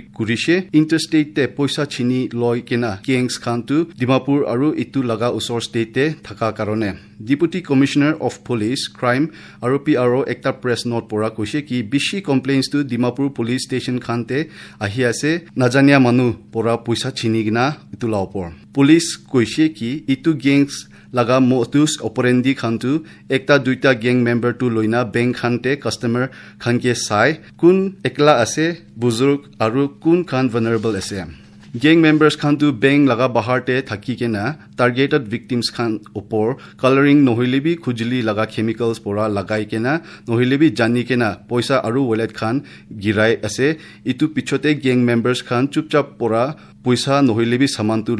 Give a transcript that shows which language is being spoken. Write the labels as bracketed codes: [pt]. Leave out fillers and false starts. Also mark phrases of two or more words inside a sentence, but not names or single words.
[nag] kurise interstate te poisa chini loi kena gangs khan tu Dimapur aru itu laga usor state te thaka karone [en] Deputy Commissioner of Police Crime [nag] aru PRO ekta [en] press note [nag] pora koise ki bishi complaints tu Dimapur [en] police station [nag] khan te ahi ase najania manu pora poisa chini gina itu la opor police koise ki itu gangs laga [la] modus operandi [nag] khan tu ekta duita [en] gang member [nag] tu loina bank khan te customer khan ke sai kun ekla ase buzurg aru kun khan vulnerable ase [en] gang members [nag] khan tu bank laga bahar te thaki kena [en] targeted victims [nag] khan upor coloring nohilebi khujili laga chemicals pora lagai kena nohilebi jani kena poisa aru wallet khan girai ase itu pichote [en] gang members [nag] khan chupchap pora poisa nohilebi saman tu